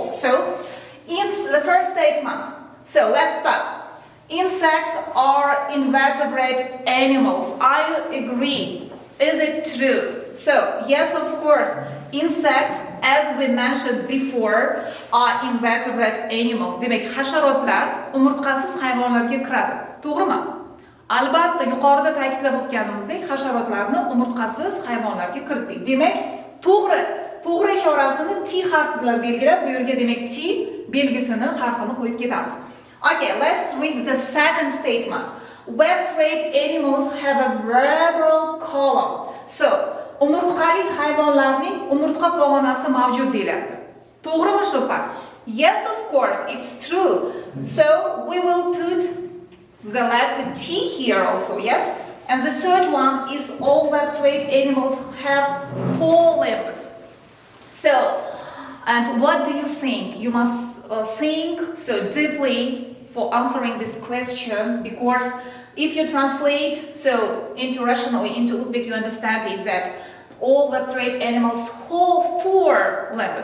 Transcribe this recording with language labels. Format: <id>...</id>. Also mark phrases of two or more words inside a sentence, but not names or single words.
<en>So in the first statement, so let's start. Insects are invertebrate animals. I agree. Is it true? So yes, of course. Insects, as we mentioned before, are invertebrate animals.</en> <uz>Demak, hasharotlar umurtqasiz hayvonlarga kiradi. To'g'rimi? Albatta, yuqorida ta'kidlab o'tganimizdek, hasharotlarni umurtqasiz hayvonlarga kiritdik. Demak, to'g'ri. To'g'ri ishorasini T harfi bilan belgilab, bu yerga demak T belgisini, harfini qo'yib ketamiz.</uz> <en>Okay, let's read the second statement. Vertebrate animals have a vertebral column. So,</en> <uz>umurtqali hayvonlarning umurtqa pog'onasi mavjud deyiladi. To'g'rimi shu fakt?</uz> <en>Yes, of course, it's true. So, we will put the letter T here also, yes? And the third one is all vertebrate animals have 4 limbs. So, and what do you think? You must think so deeply for answering this question, because if you translate so into Russian or into Uzbek, you understand is that all vertebrate animals have 4 limbs.</en>